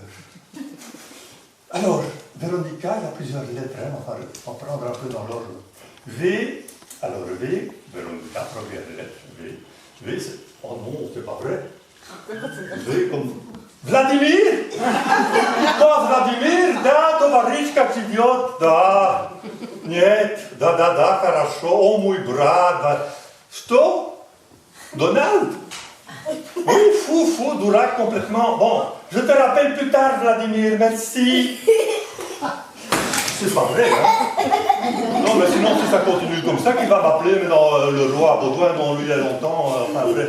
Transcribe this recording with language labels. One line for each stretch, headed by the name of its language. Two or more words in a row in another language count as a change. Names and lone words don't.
French: Alors, Véronica, il y a plusieurs lettres, hein, on va en prendre un peu dans l'ordre. V, alors V, Véronica, première lettre, V, c'est... Oh non, c'est pas vrai. V comme... Vladimir?
Russian: Da, Vladimir, da, товарищ живет, да. Нет, да, хорошо, о, мой брат, да. Что? Donald?
French: Oui, fou, durac complètement. Bon, je te rappelle plus tard, Vladimir, merci. C'est pas vrai, hein? Non, mais sinon, si ça continue comme ça, qui va m'appeler, mais dans le roi à Baudouin, dont lui il y a longtemps, enfin bref.